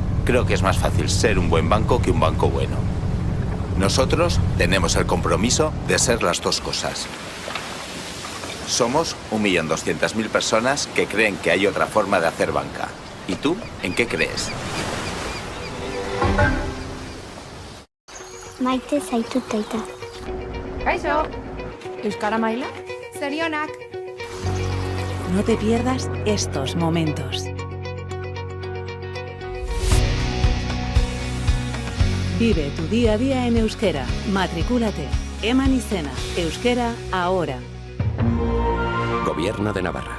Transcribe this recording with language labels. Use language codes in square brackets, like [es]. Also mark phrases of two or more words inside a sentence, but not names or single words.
[es] Creo que es más fácil ser un buen banco que un banco bueno. Nosotros tenemos el compromiso de ser las dos cosas. Somos 1.200.000 personas que creen que hay otra forma de hacer banca. ¿Y tú, en qué crees? [eu] Maite zaitut taita. Kaixo. Euskara maila? Zorionak. [es] No te pierdas estos momentos. Vive tu día a día en euskera. Matricúlate. [eu] Eman izena. [es] Euskera ahora. Gobierno de Navarra.